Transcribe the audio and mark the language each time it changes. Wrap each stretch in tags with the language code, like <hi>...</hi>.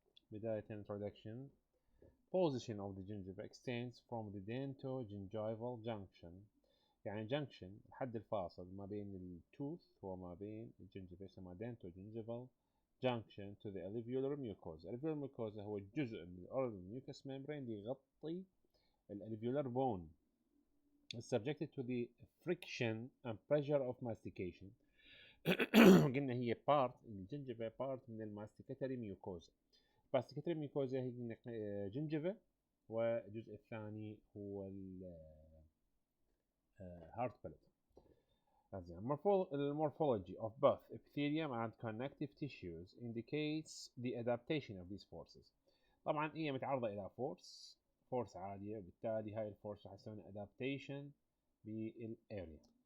<ar>بداية</ar> <en>introduction. Position of the gingiva extends from the dento-gingival junction.</en> <ar>يعني junction الحد الفاصل ما بين التوث وما بين الجنجفة يسمى</ar> <en>dento-gingival junction to the alveolar mucosa. alveolar mucosa</en> <ar>هو جزء من الأورال</ar> <en>mucous membrane</en> <ar>اللي يغطي الالفيولار بون</ar> <en>subjected to the friction and pressure of mastication.</en> <ar>قلنا هي part الجنجفة part من الماستيكاتري ميوكوزا. الماستيكاتري ميوكوزا هي جنجفة، والجزء الثاني هو الهارت بلت.</ar> <en>The morphology of both epithelium and connective tissues indicates the adaptation of these forces.</en> <ar>طبعا هي متعرضة إلى فورس عالية، وبالتالي هاي الفورس راح تسوي adaptation بالاريا.</ar>